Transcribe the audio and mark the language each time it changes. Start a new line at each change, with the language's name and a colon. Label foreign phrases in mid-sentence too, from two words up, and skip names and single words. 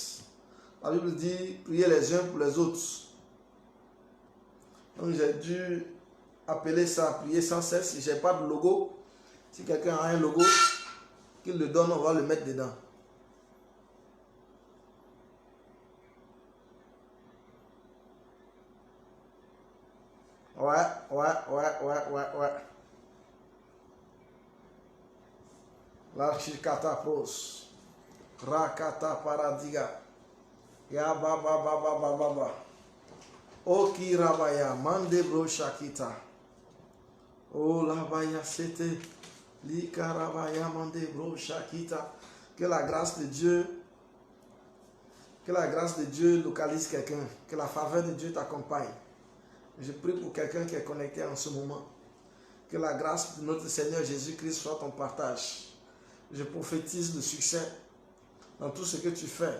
French: La Bible dit prier les uns pour les autres. Donc j'ai dû appeler ça prier sans cesse. Si je n'ai pas de logo, si quelqu'un a un logo, qu'il le donne, on va le mettre dedans. Ouais. L'archikata pros. Rakata paradiga. Ya baba. Oki rabaya mande bro shakita. Oh labaya sete. Lika rabaya mande bro shakita. Que la grâce de Dieu localise quelqu'un. Que la faveur de Dieu t'accompagne. Je prie pour quelqu'un qui est connecté en ce moment. Que la grâce de notre Seigneur Jésus-Christ soit ton partage. Je prophétise le succès dans tout ce que tu fais.